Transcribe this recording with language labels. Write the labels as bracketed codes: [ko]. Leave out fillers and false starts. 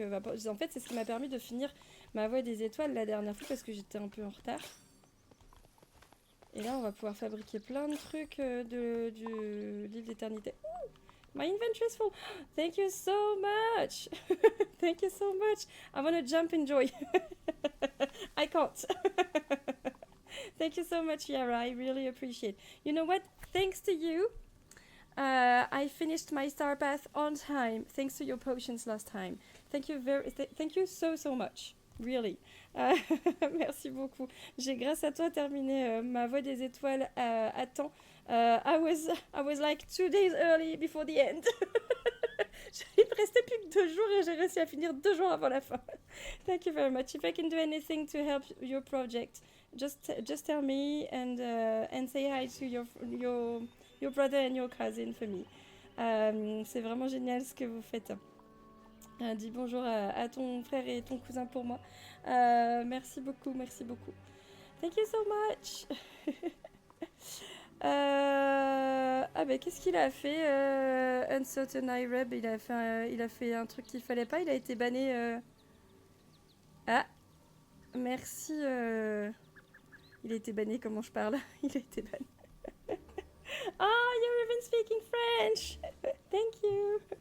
[fr] en fait, c'est ce qui m'a permis de finir ma voie des étoiles la dernière fois parce que j'étais un peu en retard. Et là, on va pouvoir fabriquer plein de trucs du livre d'éternité. [en] Ooh, my inventory is full. Thank you so much. Thank you so much. I want to jump in joy. I can't. Thank you so much, Yara. I really appreciate. You know what? Thanks to you, I finished my star path on time. Thanks to your potions last time. Thank you thank you so much. Really. [fr] Merci beaucoup. J'ai grâce à toi terminé ma voie des étoiles à temps. [en] I was like 2 days early before the end. [fr] Il me restait plus que 2 jours et j'ai réussi à finir 2 jours avant la fin. [en] Thank you very much. If I can do anything to help your project, just tell me and say hi to your brother and your cousin for me. [fr] C'est vraiment génial ce que vous faites. Dis bonjour à ton frère et ton cousin pour moi. Merci beaucoup, merci beaucoup. [en] Thank you so much. [fr] Ah ben qu'est-ce qu'il a fait Uncertain Ireb, il a fait un truc qu'il fallait pas, il a été banné. Ah, merci. Il a été banné, comment je parle? Il a été banné. [en] Oh, you're even speaking French. Thank you.